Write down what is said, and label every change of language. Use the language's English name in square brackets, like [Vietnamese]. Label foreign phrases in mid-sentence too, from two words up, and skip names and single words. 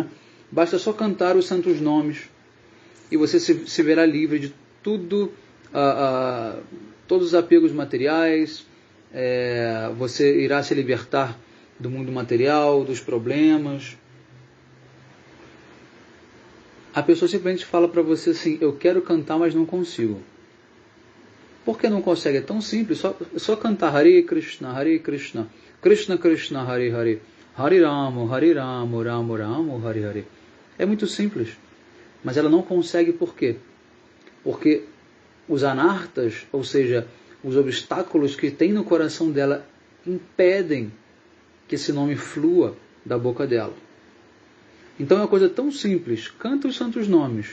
[Portuguese] Basta só cantar os santos nomes e você se verá livre de tudo, todos os apegos materiais, você irá se libertar do mundo material, dos problemas. A pessoa simplesmente fala para você assim: eu quero cantar, mas não consigo. Por que não consegue? É tão simples, só cantar Hare Krishna, Krishna Krishna, Hare Hare, Hare Ramo, Ramo Ramo, Hare Hare. É muito simples, mas ela não consegue por quê? Porque os anartas, ou seja, os obstáculos que tem no coração dela, impedem que esse nome flua da boca dela. Então é uma coisa tão simples: canta os santos nomes.